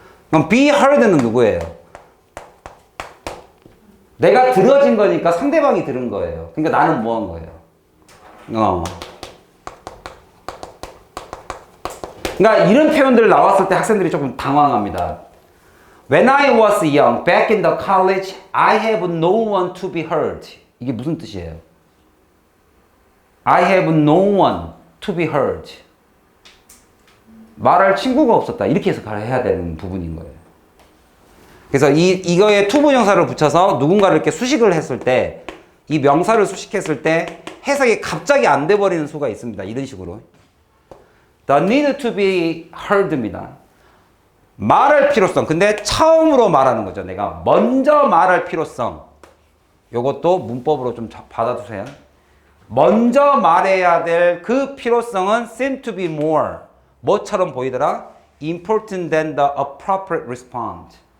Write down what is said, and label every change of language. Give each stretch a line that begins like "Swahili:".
Korean: 그럼 be heard는 누구예요? 내가 들어진 거니까 상대방이 들은 거예요. 그러니까 나는 뭐 한 거예요? 그러니까 이런 표현들 나왔을 때 학생들이 조금 당황합니다.
English: When I was young, back in the college, I have no one to be heard.
Korean: 이게 무슨 뜻이에요? I have no one to be heard. 말할 친구가 없었다. 이렇게 해석을 해야 되는 부분인 거예요. 그래서 이거에 to 부정사를 붙여서 누군가를 이렇게 수식을 했을 때, 이 명사를 수식했을 때 해석이 갑자기 안 돼버리는 수가 있습니다. 이런 식으로.
English: The need to be heard입니다.
Korean: 말할 필요성. 근데 처음으로 말하는 거죠. 내가 먼저 말할 필요성. 요것도 문법으로 좀 받아두세요. 먼저 말해야 될 그 필요성은 seem to be more.
English: 뭐처럼 보이더라? Important than the appropriate response.